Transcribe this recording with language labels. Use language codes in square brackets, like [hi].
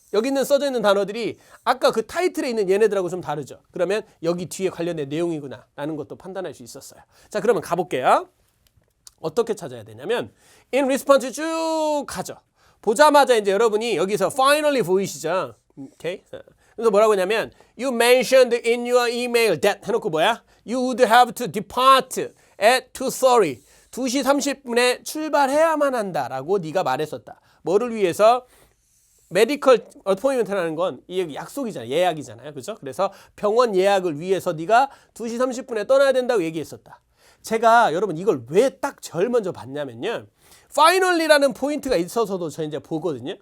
[ko] 여기 있는 써져 있는 단어들이 아까 그 타이틀에 있는 얘네들하고 좀 다르죠. 그러면 여기 뒤에 관련된 내용이구나 라는 것도 판단할 수 있었어요. 자, 그러면 가볼게요. 어떻게 찾아야 되냐면 in response 쭉 가죠. 보자마자 이제 여러분이 여기서 finally 보이시죠? 오케이. 그래서 뭐라고 하냐면 [en] you mentioned in your email that [ko] 해놓고 뭐야? [en] You would have to depart at 2:30. [ko] 2시 30분에 출발해야만 한다라고 네가 말했었다. 뭐를 위해서? 메디컬 어포인먼트라는 건 이 약속이잖아요. 예약이잖아요. 그렇죠? 그래서 병원 예약을 위해서 네가 2시 30분에 떠나야 된다고 얘기했었다. 제가 여러분 이걸 왜 딱 제일 먼저 봤냐면요. finally라는 포인트가 있어서도 저 이제 보거든요.